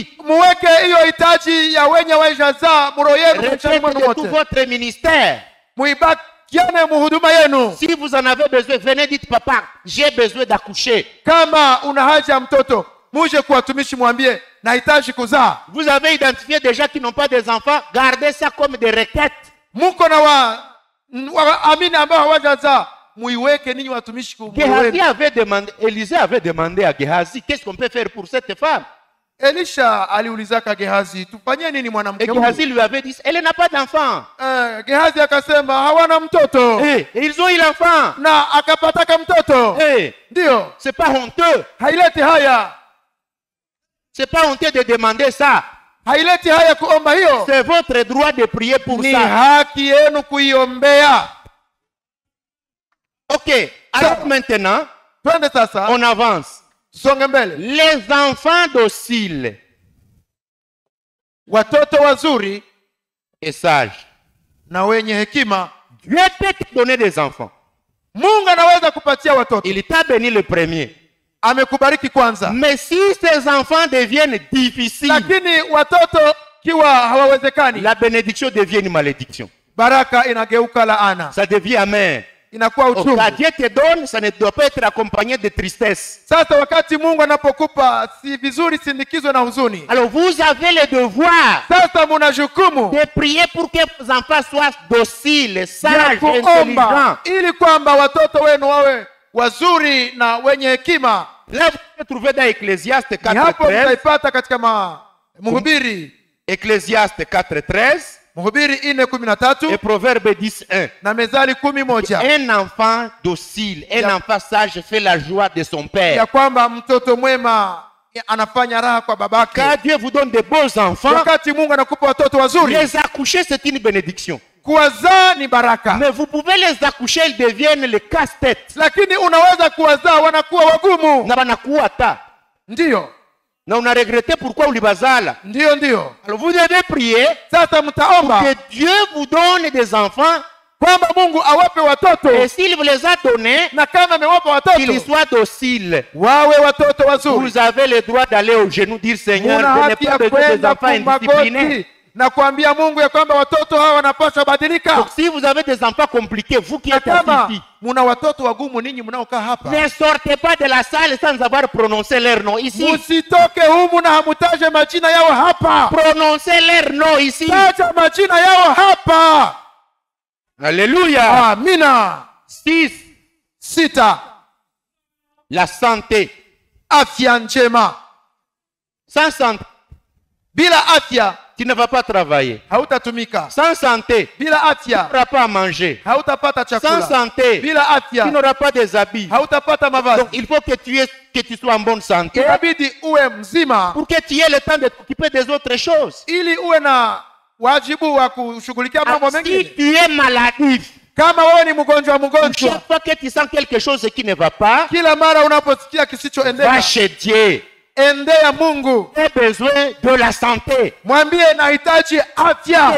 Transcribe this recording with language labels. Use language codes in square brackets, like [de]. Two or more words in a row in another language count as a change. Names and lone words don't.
[sw] Muweke hiyo hitaji ya wenye wajazaa muro yenu maishani [fr] Requête [sw] mwenu [fr] de tout [sw] wote. [fr] votre ministère. [sw] Muibakiane muhuduma yenu. [fr] Si vous en avez besoin, venez dites papa, j'ai besoin d'accoucher. [sw] Kama una haja ya mtoto, muje kwa watumishi mwambie nahitaji kuzaa. [fr] Vous avez identifié des gens qui n'ont pas des enfants, gardez ça comme des requêtes. [sw] Muko na waamini ambao hawajazaa, muiweke ninyi watumishi [fr] Gehazi avait demandé, Élisée avait demandé à Gehazi, qu'est-ce qu'on peut faire pour cette femme? [sw] Elisha aliulizaka Gehazi, tufanyie nini mwanamke [fr] Et [sw] huyu? [fr] Gehazi lui avait dit, elle n'a pas d'enfant. [sw] Gehazi akasema hawana mtoto. [fr] Et ils ont eu l'enfant. [sw] Na akapataka mtoto. Ndio. [fr] C'est pas honteux. [sw] Haileti haya. [fr] C'est pas honteux de demander ça. [sw] Haileti haya kuomba hiyo. [fr] C'est votre droit de prier pour [sw] Ni [fr] ça. [sw] haki yenu kuiombea. [fr] Ok. Alors maintenant, [sw] twende sasa. [fr] On avance. [sw] Songe mbele. [fr] Les enfants dociles. [sw] Watoto wazuri [fr] et sages. [sw] Na wenye hekima. [fr] Dieu peut te donner des enfants. [sw] Mungu anaweza kupatia watoto. [fr] Il t'a béni le premier. [sw] Amekubariki kwanza. [fr] Mais si ces enfants deviennent difficiles, [sw] lakini watoto kiwa hawawezekani, [fr] la bénédiction devient une malédiction. [sw] Baraka inageuka laana. [fr] Ça devient amer. [sw] Inakuwa uchungu. [fr] Quand Dieu te donne, ça ne doit pas être accompagné de tristesse. [sw] Sasa wakati Mungu anapokupa si vizuri sindikizwe na huzuni. [fr] Alors vous avez le devoir [sw] sasa muna jukumu [fr] de prier pour que vos enfants soient dociles, sages, intelligents. [sw] Ili kwamba watoto wenu wawe wazuri na wenye hekima. [fr] Là vous pouvez trouver dans Ecclésiaste 4:13. [sw] Hapo mtaipata katika Mhubiri. [fr] Ecclésiaste 4:13. [sw] Mhubiri 4:13 [fr] et Proverbe 10:1. [sw] na Mezali 10:1. [fr] Un enfant docile, un enfant sage fait la joie de son père. [sw] Ya kwamba mtoto mwema anafanya raha kwa babake. [fr] Quand Dieu vous donne de beaux enfants, [sw] wakati Mungu anakupa watoto wazuri, [fr] les accoucher c'est une bénédiction. [sw] Kuwazaa ni baraka. [fr] Mais vous pouvez les accoucher, ils deviennent les casse-tête. [sw] Lakini unaweza kuwazaa wanakuwa wagumu. Na wanakuwa ta. Ndio. [fr] Na on a regretté pourquoi ulibazala. [sw] Ndio ndio. [fr] Alors vous devez prier. [sw] Sasa mtaomba [fr] que Dieu vous donne des enfants. [sw] Kwamba Mungu awape watoto. [fr] Et s'il vous les a donnés, [sw] na kama amewapa watoto, [fr] qu'ils soient dociles. [sw] Wawe watoto wazuri. [fr] Vous avez le droit d'aller au genou dire Seigneur, je n'ai pas besoin des enfants indisciplinés. [sw] na kuambia Mungu ya kwamba watoto hawa wanapaswa badilika. [fr] Donc si vous avez des enfants compliqués, vous qui êtes [sw] Kama [fr] ici, [sw] muna watoto wagumu ninyi mnaokaa hapa, [fr] ne sortez pas de la salle sans avoir prononcé leur nom ici. [sw] musitoke humu na hamutaje majina yao hapa. [fr] Prononcez leur nom ici. [sw] Taja majina yao hapa. [fr] Alléluia. [sw] Amina. [fr] 6. La santé. [sw] Afya njema. [fr] Sans santé, [sw] Bila afya [fr] tu ne vas pas travailler. [sw] hautatumika. [fr] Sans santé, [sw] Bila [fr] tu [sw] afya [fr] n'auras pas à manger. [sw] hautapata [fr] Sans [sw] chakula. [fr] santé, [sw] Bila [fr] tu [sw] afya [fr] n'auras pas des habits. [sw] hautapata [fr] Donc [sw] mavazi. [fr] il faut que tu sois en bonne santé [sw] Inabidi uwe mzima [fr] pour que tu aies le temps de t'occuper des autres choses. [sw] ili uwe na wajibu wa kushughulikia mambo [fr] Si [sw] mengine. [fr] tu es maladif, [sw] Kama wewe ni mgonjwa, [fr] chaque fois que tu sens quelque chose qui ne va pas, [sw] kila mara unaposikia [fr] va [sw] kisichoendeka, [fr] chez Dieu. [sw] endea Mungu, [fr] Tu as besoin de la santé. [sw] mwambie nahitaji afya.